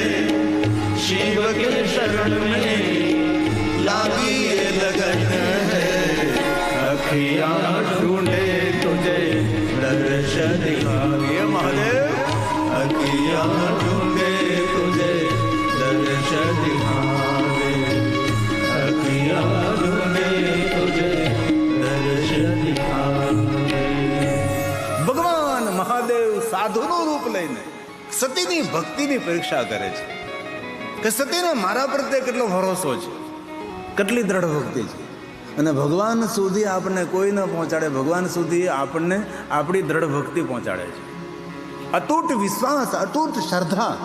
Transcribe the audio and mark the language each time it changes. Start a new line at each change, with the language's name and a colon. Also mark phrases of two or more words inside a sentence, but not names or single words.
Hindi: शिव के शरण में लागी ये लगन है अखियां ढूंढे तुझे दर्श दिखावे महादेव अखियां ढूंढे तुझे दर्श दिखावे अखियां ढूंढे तुझे दर्श दिखावे
Gujarati: ભગવાન મહાદેવ સાધુનું રૂપ લઈને સતીની ભક્તિની પરીક્ષા કરે છે કે સતીને મારા પ્રત્યે કેટલો ભરોસો છે કેટલી દ્રઢ ભક્તિ છે અને ભગવાન સુધી આપણને કોઈ ન પહોંચાડે ભગવાન સુધી આપણને આપણી દ્રઢ ભક્તિ પહોંચાડે છે અતૂટ વિશ્વાસ અતૂટ શ્રદ્ધા